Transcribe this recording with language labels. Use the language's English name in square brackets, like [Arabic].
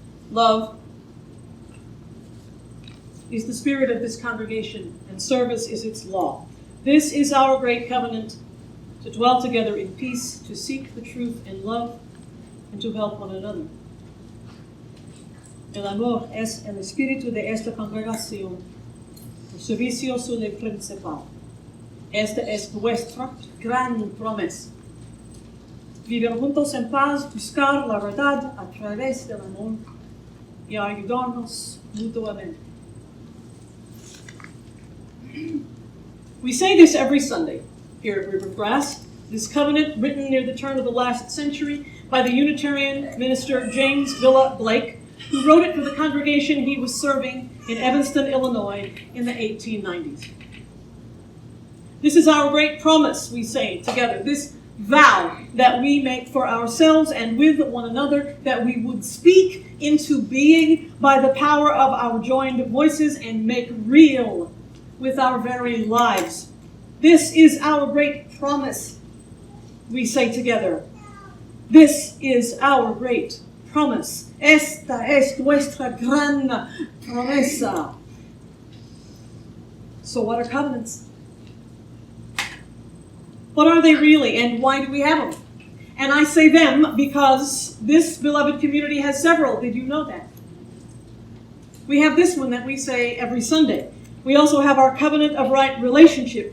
[English] Love is the spirit of this congregation, and service is its law. This is our great covenant, to dwell together in peace, to seek the truth in love, and to help one another. [Spanish] El amor es el espíritu de esta congregación, el servicio es el principal. Esta es nuestra gran promesa. Vivir juntos en paz, buscar la verdad a través del amor y ayudarnos mutuamente. [English] We say this every Sunday here at River of Grass. This covenant, written near the turn of the last century by the Unitarian minister James Villa Blake, who wrote it for the congregation he was serving in Evanston, Illinois in the 1890s. This is our great promise, we say together, this vow that we make for ourselves and with one another, that we would speak into being by the power of our joined voices and make real with our very lives. This is our great promise. we say together, this is our great promise. [Spanish] Esta es nuestra gran promesa. [English] So what are covenants? What are they really, and why do we have them? And I say them because this beloved community has several. Did you know that? We have this one that we say every Sunday. We also have our covenant of right relationship.